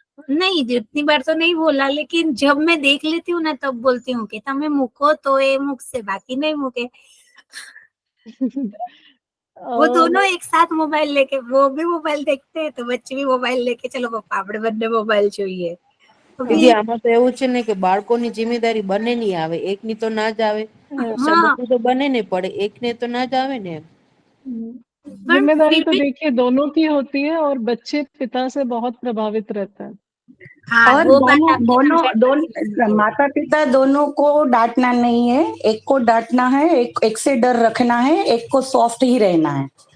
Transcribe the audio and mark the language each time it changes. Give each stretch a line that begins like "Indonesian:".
Hindi: नहीं, जितनी बार तो नहीं बोला, लेकिन जब मैं देख लेती हूँ ना तब बोलती हूँ कि
Gujarati: તમે મૂકો
Hindi: तो ये मुख से, बाकी नहीं मूके। वो दोनों एक साथ मोबाइल लेके, वो भी मोबाइल देखते हैं तो बच्चे भी मोबाइल लेके, चलो पप्पा
Gujarati: આપણે બંને મોબાઈલ જોઈએ। દીદી આમાં તો એવું છે ને કે બાળકોની જિમ્મેદારી બંનેની આવે, એકની તો ના જ આવે, સમજવું તો બંનેને પડે, એકને તો ના જ આવે ને।
Hindi: जिम्मेदारी तो देखिए दोनों की होती है, और बच्चे पिता से बहुत प्रभावित रहता है। और दोनों माता पिता दोनों को डांटना नहीं है, एक को डांटना है, एक से डर रखना है, एक को सॉफ्ट ही रहना है।